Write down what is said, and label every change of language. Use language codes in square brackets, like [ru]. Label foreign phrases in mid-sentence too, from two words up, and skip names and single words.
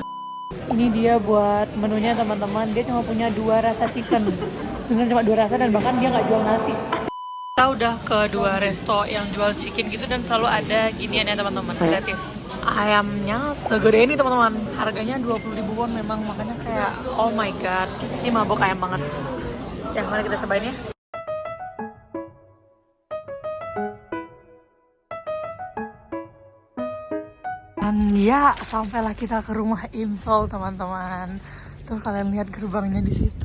[id] Ini dia buat menunya teman-teman, dia cuma punya 2 rasa chicken. Bener cuma 2 rasa dan bahkan dia nggak jual nasi. Kita udah ke 2 resto yang jual chicken gitu dan selalu ada ginian ya teman-teman, gratis. Ayamnya segede ini teman-teman, harganya 20.000 won memang, makanya kayak [en] oh my god, [id] ini mabok ayam banget sih. Ya, mari kita cobain ya. Dan ya, sampailah kita ke rumah Imsol teman-teman. Tuh kalian lihat gerbangnya di situ.